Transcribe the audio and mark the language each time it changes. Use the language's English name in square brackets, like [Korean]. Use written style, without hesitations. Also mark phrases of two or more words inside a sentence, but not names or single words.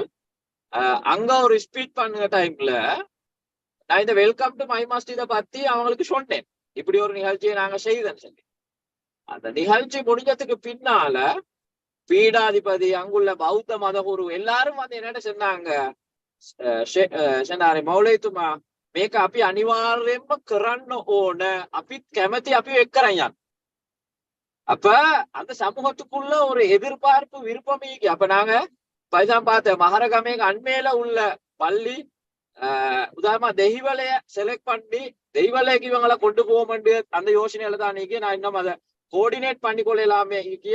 [Tamil] அங்க ஒரு ஸ்பீச் பண்ணுற டைம்ல நான் இந்த வெல்கம் டு மை மஸ்ஜிதை பத்தி அவங்களுக்கு சொன்னேன், இப்படி ஒரு நிகழ்ச்சியை நாங்க செய்தேன்னு சொல்லி. அந்த நிகழ்ச்சி முடிஞ்சதுக்கு பின்னால பீடாதிபதி, அங்குள்ள பௌத்த மத குரு எல்லாரும் வந்து என்னட்ட சொன்னாங்க, மௌலைத்துமா [Sinhala] මේක අපි අනිවාර්යයෙන්ම කරන්න ඕන, අපිත් කැමති අපි එක් කරන්. [Tamil] அப்ப அந்த சமூகத்துக்குள்ள ஒரு எதிர்பார்ப்பு விருப்பம். அப்ப நாங்க பைசாம் பார்த்த மகரகமேக்கு அண்மையில உள்ள பள்ளி உதாரணமா தெய்வலைய செலக்ட் பண்ணி தெய்வலைக்கு இவங்களை கொண்டு போக அந்த யோசனையில தான் நீக்கி நான் இன்னும் அதை கோஆர்டினேட் பண்ணி கொள்ளலாமே இருக்கிய.